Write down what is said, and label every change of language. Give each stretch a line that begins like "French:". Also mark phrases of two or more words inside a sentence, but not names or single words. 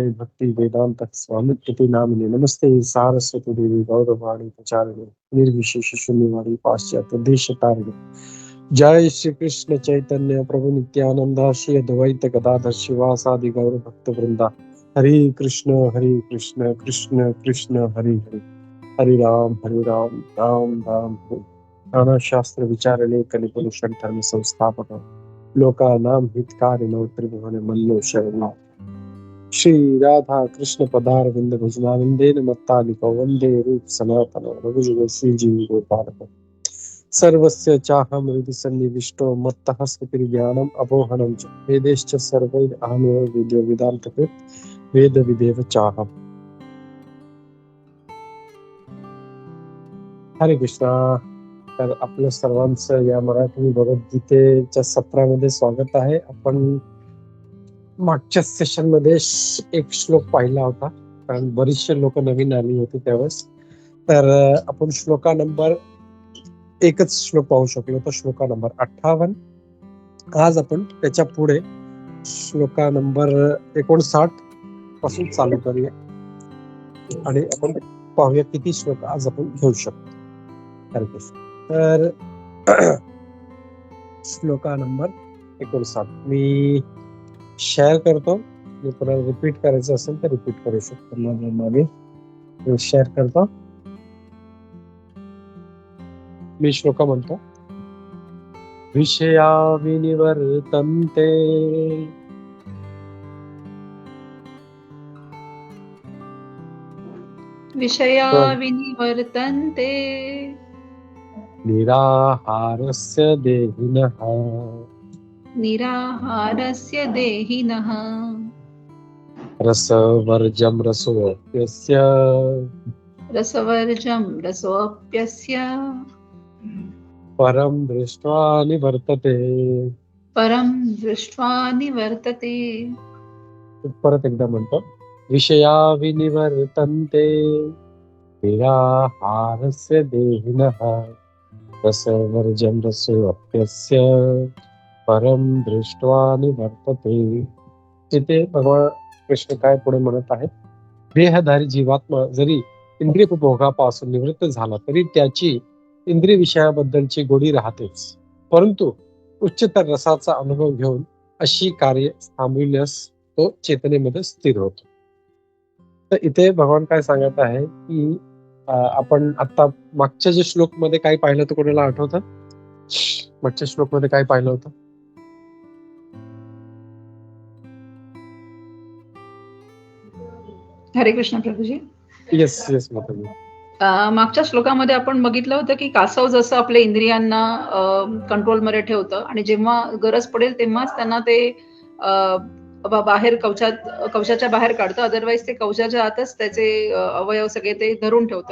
Sanskrit: भक्ति वेदांत स्वामित्व नामिने नमस्ते सारस्वती देवी गौरवाणी प्रचारिणे निर्विशेष शून्यवादी पाश्चात्य देश तारिणे जय श्री कृष्ण चैतन्य प्रभु नित्यानंद श्री अद्वैत गदाधर शिवासादि गौर भक्त वृंदा हरे कृष्ण कृष्ण कृष्ण हरि हरि हरि राम राम राम हरे नाना शास्त्र विचारणे कलिपुरुषन धर्म संस्थापक लोकानां हितकारिणो त्रिभुवन मल्लो शरणा श्री राधा कृष्ण पदार विंद भजनानंदेन मत्तालिको वंदे रूप सनातन रघुजुग श्रीजीव गोपालक सर्वस्य चाहं हृदि सन्निविष्टो मत्तः स्फुतिर्ज्ञानम् अपोहनं च वेदेश्च सर्वैः अहमेव विद्यो वेदान्तकृत् वेद विदेव चाहम्.
Marathi: हरे कृष्णा. तर आपल्या सर्वांचं या मराठी भगवद्गीतेच्या सत्रामध्ये स्वागत आहे. आपण मागच्या सेशन मध्ये एक श्लोक पाहिला होता, कारण बरीचशे लोक नवीन आली होती त्यावेळेस. तर आपण श्लोका नंबर एकच श्लोक पाहू शकलो होतो, श्लोका नंबर 58. आज आपण त्याच्या पुढे श्लोका नंबर 59 पासून चालू करूया आणि आपण पाहूया किती श्लोक आज आपण घेऊ शकतो. हरे कृष्ण. तर श्लोका नंबर 59 मी शेअर करतो. मी कोणाला रिपीट करायचं असेल तर रिपीट करू शकतो. मागे शेअर करतो. मी श्लोका म्हणतो.
Sanskrit: विषया विनिवर्तन्ते विषया विनिवर्तन्ते निराहारस्य देहिनः निराहारस्य देहिनः रसवर्जं रसोऽप्यस्य रसवर्जं रसोऽप्यस्य परं दृष्ट्वा निवर्तते. परं दृष्ट्वा निवर्तते.
Marathi: परत एकदा म्हणतो.
Sanskrit: विषया विनिवर्तन्ते निराहारस्य देहिनः रसवर्जं रसोऽप्यस्य परम दृष्ट्वा निवर्तते.
Marathi: तिथे भगवान कृष्ण काय पुढे म्हणत आहेत. देहधारी जीवात्मा जरी इंद्रिय उपभोगापासून निवृत्त झाला तरी त्याची इंद्रिय विषयाबद्दलची गोडी राहतेच, परंतु उच्चतर रसाचा अनुभव घेऊन अशी कार्य थांबविल्यास तो चेतनेमध्ये स्थिर होतो. तर इथे भगवान काय सांगत आहे की आपण आता मागच्या जे श्लोक मध्ये काय पाहिलं होतं, कोणाला आठवतं? मागच्या श्लोक मध्ये काय पाहिलं होतं? हरे कृष्ण प्रभूजी.
English: yes yes
Marathi: माताजी. मागच्या श्लोकामध्ये आपण बघितलं होतं की कासव जसं आपल्या इंद्रियांना कंट्रोलमध्ये ठेवतं आणि जेव्हा गरज पडेल तेव्हाच त्यांना ते बाहेर कवचाच्या बाहेर काढतं, अदरवाईज ते कवचाच्या आतच त्याचे अवयव सगळे ते धरून ठेवतं.